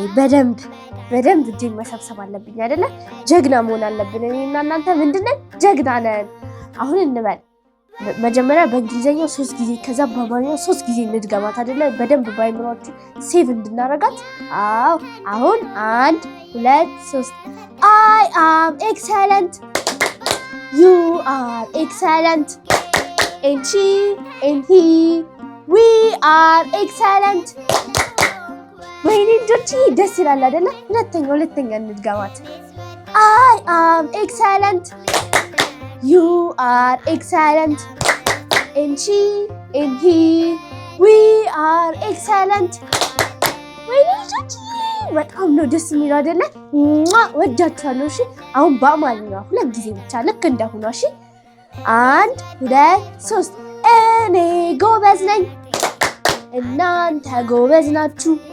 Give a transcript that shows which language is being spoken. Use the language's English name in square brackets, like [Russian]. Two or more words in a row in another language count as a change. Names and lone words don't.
[Amharic] በደንብ እጄን መሰብሰብ አለብኝ አይደለ ጀግና መሆን አለብን እኔና እናንተ ምንድነው ጀግና ነን አሁን እንበል መጀመሪያ በእንግሊዘኛው 3 ጊዜ ከዛ በአማርኛው 3 ጊዜ እንድገማት አይደለ በደንብ ባይምሯችሁ ሴቭ እንድናረጋት አሁን 1 2 3 [English] I am excellent You are excellent and she and he we are excellent [Amharic] ወይኔ ልጆች ደስ ይላል አይደለ ሁለተኛ እንድገማት [English] I am excellent You are excellent and she and he we are excellent [Amharic] ወይኔ ልጆች በጣም ነው ደስ የሚለው አይደለ ወዳችኋለሁ እሺ አሁን በአማርኛ 2 ጊዜ ብቻ ልክ እንደሆነ እሺ 1 2 3 እኔ ጎበዝ ነኝ እናንተ ጎበዝ ናችሁ